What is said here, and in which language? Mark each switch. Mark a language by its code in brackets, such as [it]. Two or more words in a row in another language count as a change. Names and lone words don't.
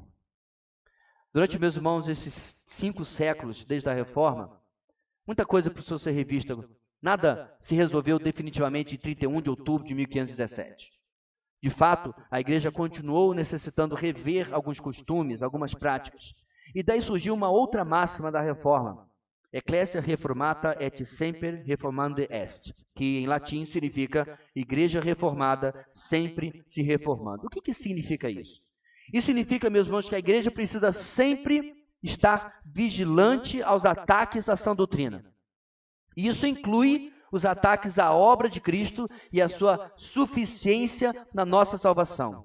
[pt] Durante, meus irmãos, esses 5 séculos, desde a Reforma, muita coisa precisou ser revista. Nada se resolveu definitivamente em 31 de outubro de 1517. De fato, a igreja continuou necessitando rever alguns costumes, algumas práticas. E daí surgiu uma outra máxima da Reforma: [la] Ecclesia reformata et semper reformanda est, [pt] que em latim significa igreja reformada sempre se reformando. O que significa isso? Isso significa, meus irmãos, que a igreja precisa sempre estar vigilante aos ataques à sã doutrina. E isso inclui os ataques à obra de Cristo e à sua suficiência na nossa salvação.